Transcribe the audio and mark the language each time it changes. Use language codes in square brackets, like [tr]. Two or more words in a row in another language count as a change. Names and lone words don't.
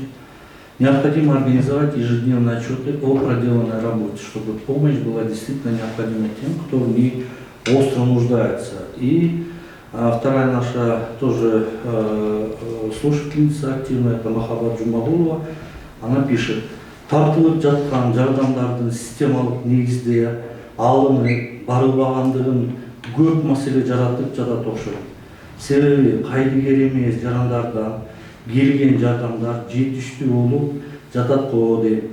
[ru] Необходимо организовать ежедневные отчеты о проделанной работе, чтобы помощь была действительно необходима тем, кто в ней остро нуждается. И вторая наша тоже слушательница активная, это Махаббат Джумагулова, она пишет: [ky] тартылып жаткан жардамдардын системалык негизде алынып барылбагандыгын көп маселе жаратып жатат окшойт. Себеби кайдыгер эмес жарандардан келген жардамдар жетиштүү болуп жатат го дейт.